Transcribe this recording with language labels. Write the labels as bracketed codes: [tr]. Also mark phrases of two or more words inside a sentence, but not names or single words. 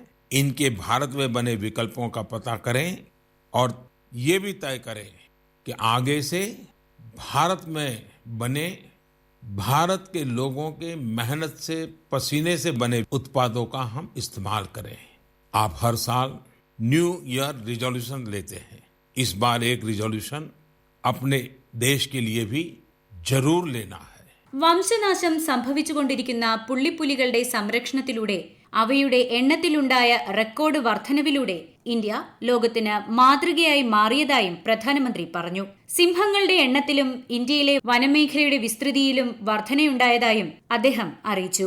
[hi] इनके भारत में बने विकल्पों का पता करें और ये भी तय करें कि आगे से भारत में बने भारत के लोगों के मेहनत से पसीने से बने उत्पादों का हम इस्तेमाल करें. आप हर साल [en] New Year resolution [hi] लेते हैं. इस बार एक रिजोल्यूशन अपने देश के लिए भी जरूर लेना है. [ml] വംശനാശം സംഭവിച്ചുകൊണ്ടിരിക്കുന്ന പുള്ളിപ്പുലികളുടെ സംരക്ഷണത്തിലൂടെ അവയുടെ എണ്ണത്തിലുണ്ടായ റെക്കോർഡ് വർധനവിലൂടെ ഇന്ത്യ ലോകത്തിന് മാതൃകയായി മാറിയതായും പ്രധാനമന്ത്രി പറഞ്ഞു. സിംഹങ്ങളുടെ എണ്ണത്തിലും ഇന്ത്യയിലെ വനമേഖലയുടെ വിസ്തൃതിയിലും വർധനയുണ്ടായതായും അദ്ദേഹം അറിയിച്ചു.